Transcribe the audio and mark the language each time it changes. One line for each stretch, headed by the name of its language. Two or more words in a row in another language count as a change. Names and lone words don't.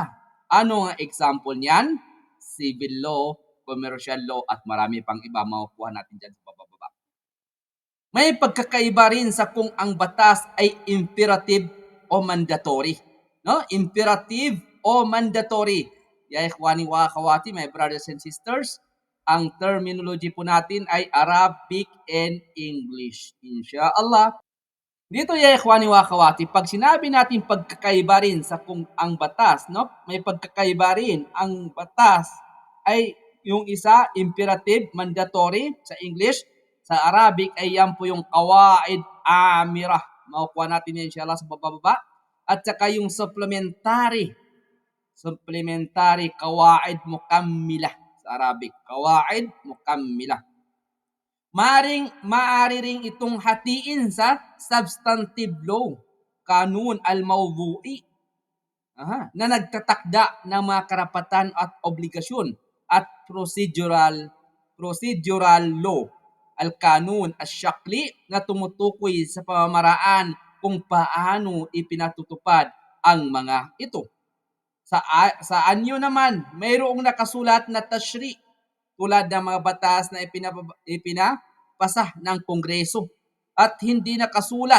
Filipino: Ano ang example niyan?
English: Civil law, commercial law,
Filipino: at marami pang iba makukuha natin dyan sa bababa. May pagkakaiba rin sa kung ang batas ay imperative o mandatory. No? Imperative o mandatory.
Arabic: يا إخواني وأخواتي,
English: my brothers and sisters,
Filipino: ang terminology po natin ay
English: Arabic and English.
Filipino: Inshallah. Dito
Arabic: يا إخواني وأخواتي,
Filipino: pag sinabi natin pagkakaiba rin sa kung ang batas, no? May pagkakaiba rin. Ang batas ay yung isa
English: imperative, mandatory
Filipino: sa English, sa Arabic ay yan po yung
Arabic: قواعد آمرة.
Filipino: Makukuha natin yan inshallah sa bababa. At saka yung supplementary
Arabic: قواعد مكملة
Filipino: sa Arabic.
Arabic: قواعد مكملة.
Filipino: Maaari ring itong hatiin sa
English: substantive law,
Arabic: قانون الموضوعي,
Filipino: na nagtatakda ng mga karapatan at obligasyon, at
English: procedural law,
Arabic: القانون الشكلي,
Filipino: na tumutukoy sa pamamaraan kung paano ipinatutupad ang mga ito. Sa anyo naman, mayroong nakasulat na tashri tulad ng mga batas na ipinapasa ng Kongreso at hindi nakasulat.